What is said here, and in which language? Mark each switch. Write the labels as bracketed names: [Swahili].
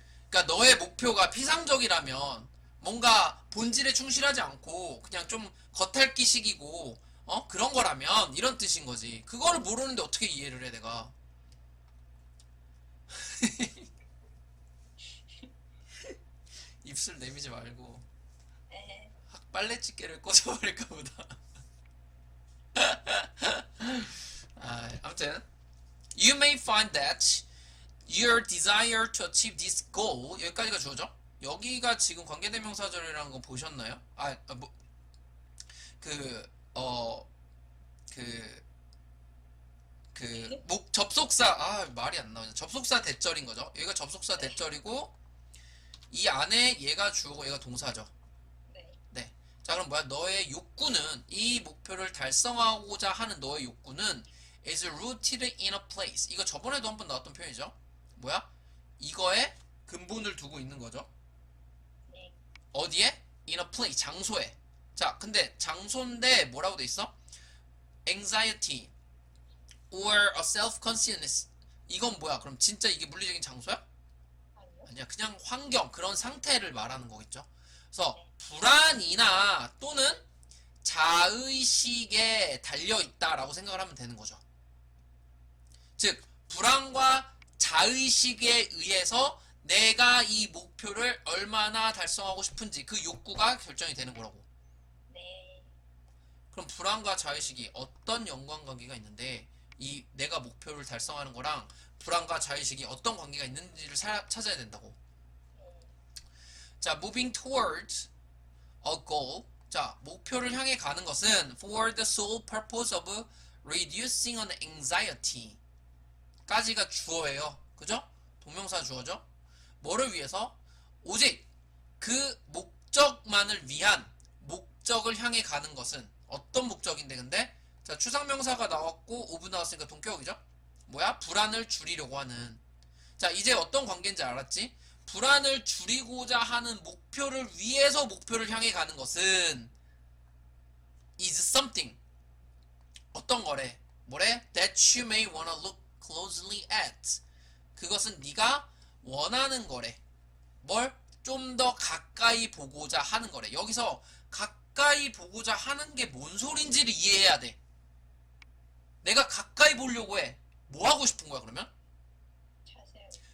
[Korean] 그러니까 너의 목표가 피상적이라면 뭔가 본질에 충실하지 않고 그냥 좀 겉핥기식이고 그런 거라면 이런 뜻인 거지. 그거를 모르는데 어떻게 이해를 해 내가. 입술 내미지 말고 에, 빨래집게를 꽂아버릴까 보다. 아무튼 [English] You may find that your desire to achieve this goal, [Korean] 여기까지가 주어져. 여기가 지금 관계대명사절이라는 거 보셨나요? 그, 어, 그, 접속사, 말이 안 나오냐. 접속사 대절인 거죠. 여기가 접속사 대절이고, 이 안에 얘가 주어고 얘가 동사죠. 네. 네. 자, 그럼 뭐야? 너의 욕구는, 이 목표를 달성하고자 하는 너의 욕구는 [English] is rooted in a place. [Korean] 이거 저번에도 한번 나왔던 표현이죠. 뭐야? 이거에 근본을 두고 있는 거죠. 네. 어디에? [English] in a place. [Korean] 장소에. 자, 근데 장소인데 뭐라고 돼 있어? [English] anxiety or a self-consciousness. [Korean] 이건 뭐야? 그럼 진짜 이게 물리적인 장소야? 아니요. 아니야. 그냥 환경, 그런 상태를 말하는 거겠죠. 그래서 불안이나 또는 자의식에 달려있다라고 생각을 하면 되는 거죠. 즉, 불안과 자의식에 의해서 내가 이 목표를 얼마나 달성하고 싶은지 그 욕구가 결정이 되는 거라고. 네. 그럼 불안과 자의식이 어떤 연관관계가 있는데 이 내가 목표를 달성하는 거랑 불안과 자의식이 어떤 관계가 있는지를 찾아야 된다고. [English] 자, moving toward a goal. [Korean] 자, 목표를 향해 가는 것은 [English] for the sole purpose of reducing an anxiety [Korean] 까지가 주어예요. 그죠? 동명사 주어죠? 뭐를 위해서? 오직 그 목적만을 위한 목적을 향해 가는 것은 어떤 목적인데 근데? 자, 추상명사가 나왔고 오브 나왔으니까 동격이죠? 뭐야? 불안을 줄이려고 하는. 자, 이제 어떤 관계인지 알았지? 불안을 줄이고자 하는 목표를 위해서 목표를 향해 가는 것은 [English] is something. [Korean] 어떤 거래? 뭐래? That you may wanna look closely at. 그것은 네가 원하는 거래. 뭘? 좀 더 가까이 보고자 하는 거래. 여기서 가까이 보고자 하는 게 뭔 소린지를 이해해야 돼. 내가 가까이 보려고 해. 뭐 하고 싶은 거야, 그러면? 자세히.